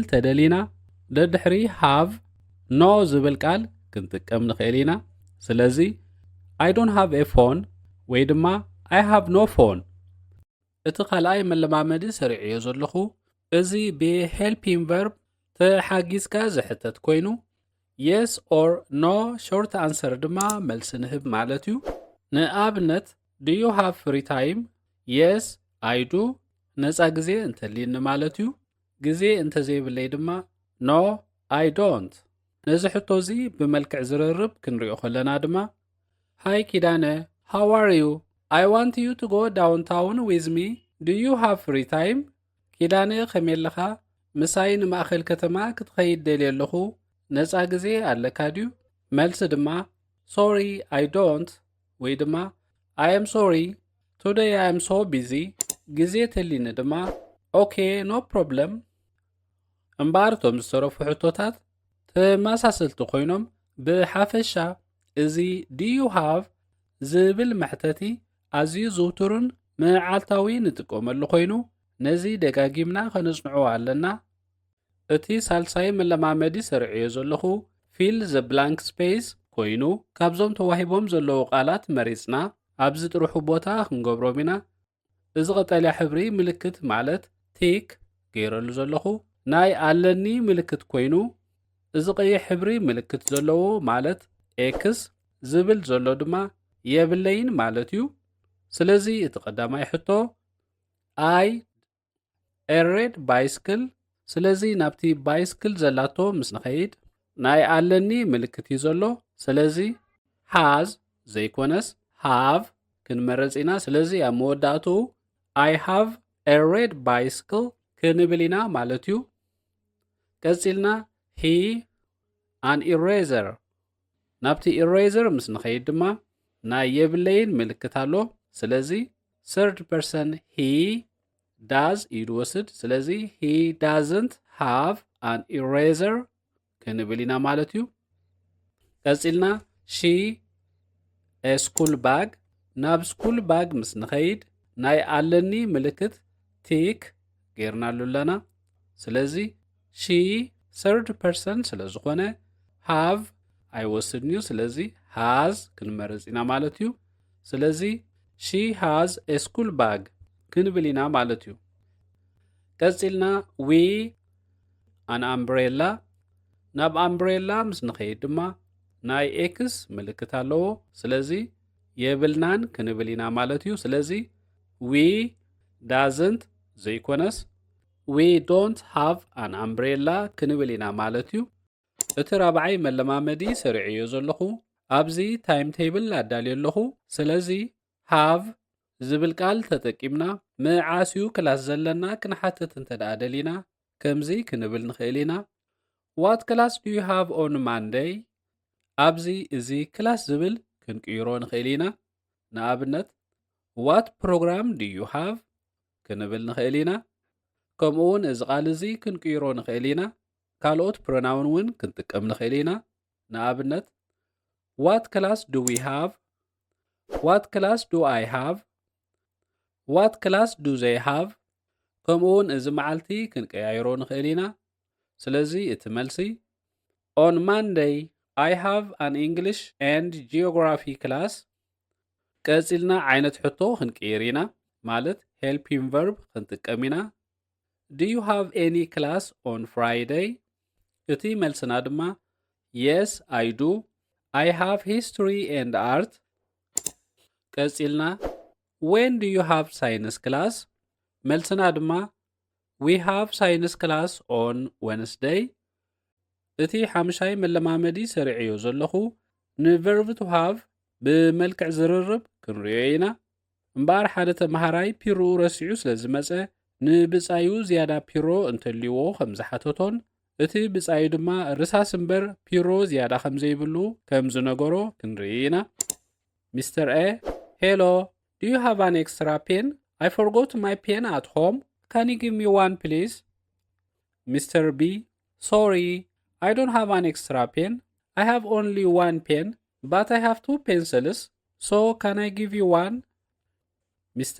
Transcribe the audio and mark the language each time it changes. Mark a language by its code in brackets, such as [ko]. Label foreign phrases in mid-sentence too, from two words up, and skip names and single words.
[ti] ተደሊና ደድሕሪ [en] have no [ti] ዝብል ቃል ክንጥቀም ንኽእል ኢና። ስለዚ [en] I don't have a phone [ti] ወይ ድማ [en] I have no phone። [ti] እቲ ካልኣይ መለማመዲ ሰሪዕዮ ዘለኹ እዚ ብ [en] helping verb [ti] ተሓጊዝካ ዝሕተት ኮይኑ [en] yes or no short answer [ti] ድማ መልሲ ንህብ ማለት እዩ። ንኣብነት [en] do you have free time? yes I do። [ti] ነፃ ግዜ እንተልየኒ ማለት እዩ። ግዜ እንተዘይብለይ ድማ [en] no I don't። [ti] ነዚ ሕቶ እዚ ብመልክዕ ዝርርብ ክንሪኦ ከለና ድማ [en] hi ኪዳነ how are you? I want you to go downtown with me. Do you have free time? [ti] ኪዳነ ከመይ ኣለኻ? ምሳይ ንማእኸል ከተማ ክትኸይድ ደልየ ኣለኹ ነፃ ግዜ ኣለካ ድዩ? መልሲ ድማ [en] sorry I don't [ti] ወይ ድማ [en] I am sorry today I am so busy። [ti] ግዜ ተሊኒ ድማ [en] okay no problem። [ti] እምበር እቶም ዝተረፉ ሕቶታት ተመሳሰልቲ ኮይኖም ብሓፈሻ እዚ [en] do you have [ti] ዝብል መሕተቲ ኣዝዩ ዝውቱርን መዓልታዊ ንጥቀመሉ ኮይኑ ነዚ ደጋጊምና ከነጽንዖ ኣለና። እቲ ሳልሳይ መለማመዲ ሰሪዕዮ ዘለኹ [en] fill the blank space [ti] ኮይኑ ካብዞም ተዋሂቦም ዘለዉ ቃላት መሪፅና ኣብዚ ጥርሑ ቦታ ክንገብሮም ኢና። እዚ ቀጠልያ ሕብሪ ምልክት ማለት ቲክ ገይረሉ ዘለኹ ናይ ኣለኒ ምልክት ኮይኑ እዚ ቀይሕ ሕብሪ ምልክት ዘለዎ ማለት ኤክስ ዝብል ዘሎ ድማ የብለይን ማለት እዩ። ስለዚ እቲ ቀዳማይ ሕቶ I [en] a red bicycle። [ti] ስለዚ ናብቲ ባይስክል ዘላቶ ምስ ንኸይድ ናይ ኣለኒ ምልክት እዩ ዘሎ። ስለዚ has ዘይኮነስ have ክንመረጽ ኢና። ስለዚ ኣብ መወዳእቱ [en] I have a red bicycle [ti] ክንብል ኢና ማለት እዩ። ቀፂልና [en] he an eraser። [ti] ናብቲ eraser ምስ ንኸይድ ድማ ናይ የብለይን ምልክት ኣሎ። ስለዚ [en] third person he does [ti] ኢሉ ወስድ። ስለዚ [en] he doesn't have an eraser [ti] ክንብል ኢና ማለት እዩ። ቀፂልና she [en] a school bag። [ti] ናብ [en] school bag [ti] ምስ ንኸይድ ናይ ኣለኒ ምልክት ቲክ ገይርናሉ ኣለና። ስለዚ [en] she third person [ti] ስለ ዝኾነ have ኣይወስድን እዩ። ስለዚ has ክንመርጽ ኢና ማለት እዩ። ስለዚ [en] she has a school bag [ti] ክንብል ኢና ማለት እዩ። ቀፂልና [en] we an umbrella። [ti] ናብ umbrella ምስ ንኸይድ ድማ ናይ ኤክስ ምልክት ኣለዎ። ስለዚ የብልናን ክንብል ኢና ማለት እዩ ስለዚ [en] we doesn't [ti] ዘይኮነስ [en] we don't have an umbrella [ti] ክንብል ኢና ማለት እዩ እቲ ራብዓይ መለማመዲ ሰሪዕዮ ዘለኹ ኣብዚ [en] time table [ti] ኣዳልዮ ኣለኹ ስለዚ have ዝብል ቃል ተጠቂምና መዓስዩ ክላስ ዘለና ክንሓትት እንተደኣ ደሊና ከምዚ ክንብል ንኽእል ኢና [en] what class do you have on Monday [ti] ኣብዚ እዚ ክላስ ዝብል ክንቅይሮ ንኽእል ኢና ንኣብነት [en] what program do you have [ti] ክንብል ንኽእል ኢና ከምኡውን እዚ ቃል እዚ ክንቅይሮ ንኽእል ኢና ካልኦት ፕሮናውን እውን ክንጥቀም ንኽእል ኢና ንኣብነት [en] what class do we have what class do I have what class do they have [ti] ከምኡውን እዚ መዓልቲ ክንቀያይሮ ንኽእል ኢና ስለዚ እቲ መልሲ [en] on Monday I have an English and geography class [ti] ቀፂልና ዓይነት ሕቶ ክንቀይር ኢና ማለት [en] helping verb [ti] ክንጥቀም ኢና [en] do you have any class on Friday [ti] እቲ መልስና ድማ [en] yes I do I have history and art ቀፂልና when do you have science class [ti] መልስና ድማ [en] we have science class on Wednesday [ti] እቲ ሓምሻይ መለማመዲ ሰሪዕዮ ዘለኹ ን [en] verb to have [ti] ብመልክዕ ዝርርብ ክንሪኦ ኢና እምበር ሓደ ተምሃራይ ፒሮ ረሲዑ ስለ ዝመፀ ንብፃዩ ዝያዳ ፒሮ እንተልይዎ ከም ዝሓተቶን እቲ ብፃዩ ድማ ርሳስ እምበር ፒሮ ዝያዳ ከም ዘይብሉ ከም ዝነገሮ ክንርኢ ኢና Mr. [en] A hello do you have an extra pen I forgot my pen at home can you give me one please Mr. B sorry I don't have an extra pen I have only one pen but I have two pencils so can I give you one Mr.